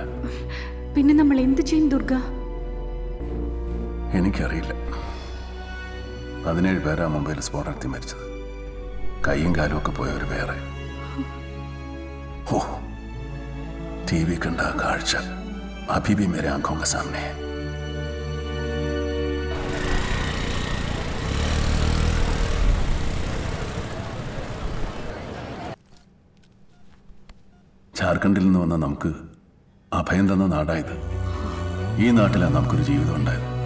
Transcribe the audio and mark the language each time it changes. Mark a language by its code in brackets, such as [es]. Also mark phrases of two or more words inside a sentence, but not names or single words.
[ml] പിന്നെ നമ്മൾ എന്ത് ചെയ്യും ദുർഗ? എനിക്കറിയില്ല. 17 പേരാ മുംബൈയിൽ സ്ഫോടനത്തിൽ മരിച്ചത്. കൈയും കാലും ഒക്കെ പോയവർ വേറെ. ഓ, टीवी കണ്ട കാഴ്ച [hi] अभी भी मेरे आंखों के सामने है. [ml] ജാർഖണ്ഡിൽ നിന്ന് വന്ന നമുക്ക് അഭയം തന്ന നാടായത്. ഈ നാട്ടിലാണ് നമുക്കൊരു ജീവിതം ഉണ്ടായത്.